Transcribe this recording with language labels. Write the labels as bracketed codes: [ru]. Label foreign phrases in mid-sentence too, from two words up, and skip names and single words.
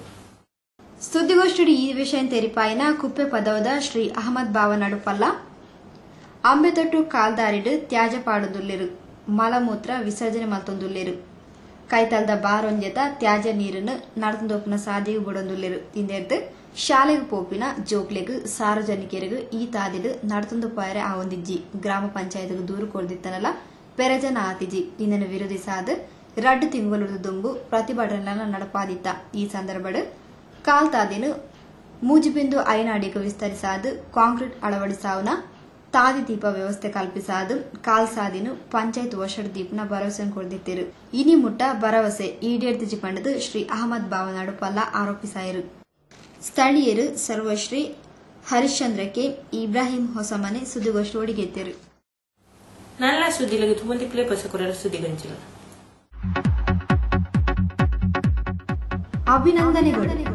[tcy] ಸುದ್ದಿಗೋಷ್ಠಿ ಈ ವಿಷಯ ತೆರಿಪಾಯಿನ ಕುಪ್ಪೆ ಪದವದ ಶ್ರೀ ಅಹಮದ್ ಭಾವ ನಡುಪಲ್ಲ ಅಂಬೆತೊಟ್ಟು ಕಾಲ್ದಾರಿಡು ತ್ಯಾಜ್ಯ ಪಾಡುದುಲ್ಲಿರು ಮಲಮೂತ್ರ ವಿಸರ್ಜನೆ ಮಲ್ತೊಂದುಲ್ಲೇರು ಕೈತಲ್ದ ಬಾರೊಂಜೆತ ತ್ಯಾಜ್ಯ ನೀರನ್ನು ನಡತೊಂದೊಪ್ಪನ ಸಾದಿಗೆ ಬಿಡೊಂದುಲ್ಲೇರು ಇಂದೆರ್ದು ಶಾಲೆಗೆ ಪೋಪಿನ ಜೋಕ್ಲೆಗ್ ಸಾರ್ವಜನಿಕರಿಗೂ ಈ ತಾದಿಡು ನಡತೊಂದು ಪಾಯರೆ ಆವೊಂದಿಜ್ಜಿ ಗ್ರಾಮ ಪಂಚಾಯತ್ಗೆ ದೂರು ಕೊಡ್ದಿತ್ತನಲ್ಲ ಪೆರಜನ ಆತಿಜಿ ಇದನ್ನು ವಿರೋಧಿಸಾದ 2 ತಿಂಗಳು ದುಂಬು ಪ್ರತಿಭಟನೆ ನಡಪಾದಿತ್ತ. ಈ ಸಂದರ್ಭಡ್ ಕಾಲ್ತಾದಿನು ಮೂಜಿಬಿಂದು ಐನಾಡಿಗೆ ವಿಸ್ತರಿಸಾದು ಕಾಂಕ್ರೀಟ್ ಅಳವಡಿಸಾವುನ ತಾದಿ ದೀಪ ವ್ಯವಸ್ಥೆ ಕಲ್ಪಿಸಾದು ಕಾಲ್ಸಾದಿನು ಪಂಚಾಯತ್ ವರ್ಷಡ್ ದೀಪನ ಭರವಸೆ ಕೊಡ್ದಿತ್ತಿರು. ಇನಿ ಮುಟ್ಟ ಭರವಸೆ ಈಡೇರ್ದಿಜಿ ಪಂಡದು ಶ್ರೀ ಅಹಮದ್ ಭಾವ ನಡುಪಲ್ಲ ಆರೋಪಿಸಾಯರು. ಸ್ಥಳೀಯರು ಸರ್ವಶ್ರೀ ಹರಿಶ್ಚಂದ್ರ ಕೆ, ಇಬ್ರಾಹಿಂ ಹೊಸಮನೆ ಸುದ್ದಿಗೋಷ್ಠಿ ಒಡಿಗೆತ್ತಿರು. ನಲ್ಲ ಸುದ್ದಿಲಗೆ ತುಂಬಂದಿಕ್ಲೆ ಪಸಕುರರ ಸುದ್ದಿಗಂಚಿನ ಅಭಿನಂದನೆಗಳು.